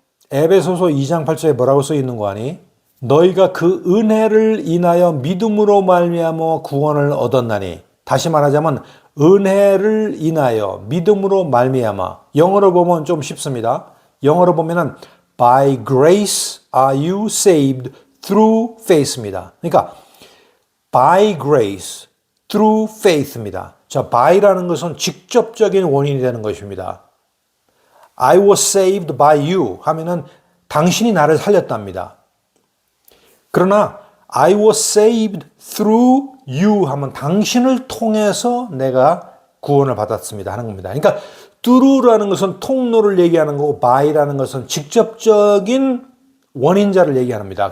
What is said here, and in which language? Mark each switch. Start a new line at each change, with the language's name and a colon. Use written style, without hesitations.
Korean: 에베소서 2장 8절에 뭐라고 써 있는 거 아니? 너희가 그 은혜를 인하여 믿음으로 말미암아 구원을 얻었나니. 다시 말하자면 은혜를 인하여 믿음으로 말미암아. 영어로 보면 좀 쉽습니다. 영어로 보면은
English: By grace are you saved through faith입니다.
Korean: 그러니까
English: by grace, through faith입니다.
Korean: 자, by라는 것은 직접적인 원인이 되는 것입니다.
English: I was saved by you
Korean: 하면은 당신이 나를 살렸답니다. 그러나
English: I was saved through you
Korean: 하면 당신을 통해서 내가 구원을 받았습니다 하는 겁니다. 그러니까 through라는 것은 통로를 얘기하는 거고 by라는 것은 직접적인 원인자를 얘기합니다.